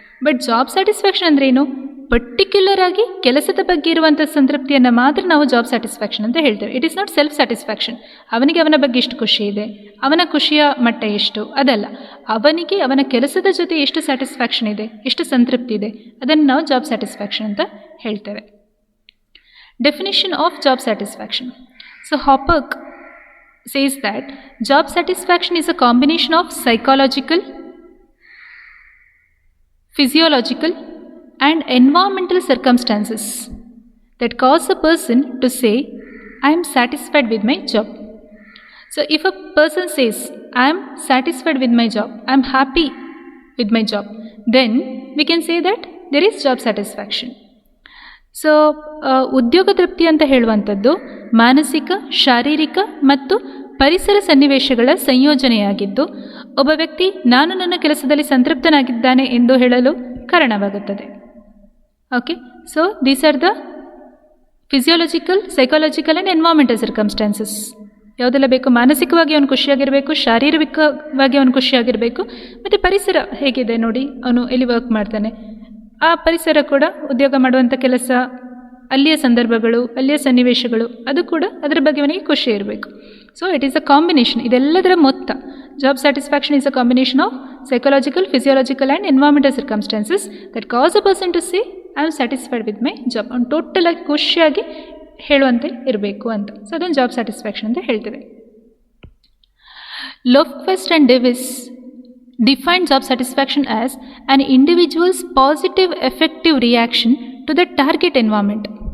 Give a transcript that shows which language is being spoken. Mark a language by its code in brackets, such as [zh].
[kn] But job satisfaction ಅಂದರೆ ಏನು? Particular ಆಗಿ ಕೆಲಸದ ಬಗ್ಗೆ ಇರುವಂಥ ಸಂತೃಪ್ತಿಯನ್ನು ಮಾತ್ರ ನಾವು ಜಾಬ್ ಸ್ಯಾಟಿಸ್ಫ್ಯಾಕ್ಷನ್ ಅಂತ ಹೇಳ್ತೇವೆ. [en] It is not self satisfaction. [kn] ಅವನಿಗೆ ಅವನ ಬಗ್ಗೆ ಎಷ್ಟು ಖುಷಿ ಇದೆ, ಅವನ ಖುಷಿಯ ಮಟ್ಟ ಎಷ್ಟು, ಅದಲ್ಲ. ಅವನಿಗೆ ಅವನ ಕೆಲಸದ ಜೊತೆ ಎಷ್ಟು ಸ್ಯಾಟಿಸ್ಫ್ಯಾಕ್ಷನ್ ಇದೆ, ಎಷ್ಟು ಸಂತೃಪ್ತಿ ಇದೆ, ಅದನ್ನು ನಾವು ಜಾಬ್ ಸ್ಯಾಟಿಸ್ಫ್ಯಾಕ್ಷನ್ ಅಂತ ಹೇಳ್ತೇವೆ. [en] Definition of job satisfaction. So Hoppeck says that job satisfaction is a combination of psychological, physiological and environmental circumstances that cause a person to say, I am satisfied with my job. So if a person says, I am satisfied with my job, I am happy with my job, then we can say that there is job satisfaction. [kn] So ಉದ್ಯೋಗ ತೃಪ್ತಿ ಅಂತ ಹೇಳುವಂಥದ್ದು ಮಾನಸಿಕ, ಶಾರೀರಿಕ ಮತ್ತು ಪರಿಸರ ಸನ್ನಿವೇಶಗಳ ಸಂಯೋಜನೆಯಾಗಿದ್ದು ಒಬ್ಬ ವ್ಯಕ್ತಿ ನಾನು ನನ್ನ ಕೆಲಸದಲ್ಲಿ ಸಂತೃಪ್ತನಾಗಿದ್ದಾನೆ ಎಂದು ಹೇಳಲು ಕಾರಣವಾಗುತ್ತದೆ. [en] Okay, so these are the physiological, psychological and environmental circumstances. [kn] ಯಾವುದೆಲ್ಲ ಬೇಕು, ಮಾನಸಿಕವಾಗಿ ಅವನು ಖುಷಿಯಾಗಿರಬೇಕು, ಶಾರೀರಿಕವಾಗಿ ಅವನು ಖುಷಿಯಾಗಿರಬೇಕು, ಮತ್ತು ಪರಿಸರ ಹೇಗಿದೆ ನೋಡಿ, ಅವನು ಎಲ್ಲಿ ವರ್ಕ್ ಮಾಡ್ತಾನೆ ಆ ಪರಿಸರ ಕೂಡ, ಉದ್ಯೋಗ ಮಾಡುವಂಥ ಕೆಲಸ, ಅಲ್ಲಿಯ ಸಂದರ್ಭಗಳು, ಅಲ್ಲಿಯ ಸನ್ನಿವೇಶಗಳು, ಅದು ಕೂಡ ಅದರ ಬಗ್ಗೆ ಅವನಿಗೆ ಖುಷಿ ಇರಬೇಕು. [en] so it is a combination, [kn] ಇದೆಲ್ಲದರ ಮೊತ್ತ. [en] Job satisfaction is a combination of psychological, physiological and environmental circumstances that cause a person to say I am satisfied with my job. [kn] ಅವ್ನು ಟೋಟಲಾಗಿ ಖುಷಿಯಾಗಿ ಹೇಳುವಂತೆ ಇರಬೇಕು ಅಂತ. ಸೊ ಅದೊಂದು ಜಾಬ್ ಸ್ಯಾಟಿಸ್ಫ್ಯಾಕ್ಷನ್ ಅಂತ ಹೇಳ್ತೇವೆ. [en] Lofquist and Davis define job satisfaction as an individual's positive effective reaction to the target environment.